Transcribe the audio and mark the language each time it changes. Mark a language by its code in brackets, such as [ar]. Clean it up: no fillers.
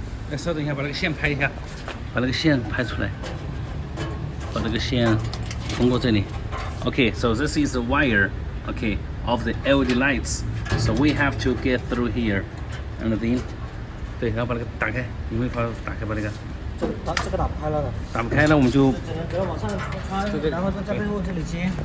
[zh] 哎，稍等一下，把那个线拍一下，把那个线拍出来，把这个线通过这里。 [en] Okay, so this is the wire, okay, of the LED lights. So we have to get through here, and then, [zh] 对，然后把那个打开，你会把它打开，把那个。这个打不开了的。打不开了，我们就只能给它往上穿，然后在背后这里接。